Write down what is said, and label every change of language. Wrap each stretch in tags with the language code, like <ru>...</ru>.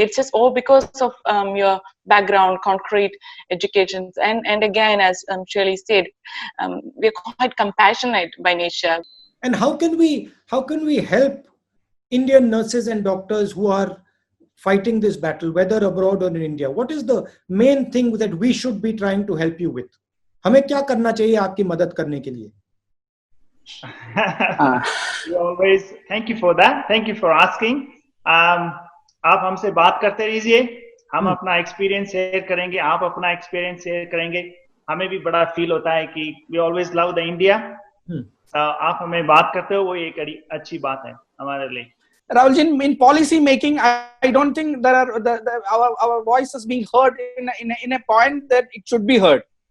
<en>It's just all because of your background, concrete educations, and again, as Shirley said, we're quite compassionate by nature. And how can we help Indian nurses and doctors who are fighting this battle, whether abroad or in India? What is the main thing that we should be trying to help you with?</en> <hi>हमें क्या करना चाहिए आपकी मदद करने के लिए?</hi> <en>You always, thank you for that. Thank you for asking.</en> <hi>आप हमसे बात करते रहिए. हम अपना एक्सपीरियंस शेयर करेंगे, आप अपना एक्सपीरियंस शेयर करेंगे. हमें भी बड़ा फील होता है कि</hi> <en>we always love the India.</en> <hi>आप हमें बात करते हो, वो एक अच्छी बात है हमारे लिए.</hi> <en>Rahul ji, in policy making, I don't think there are our voice is being heard in a point that it should be heard.</en>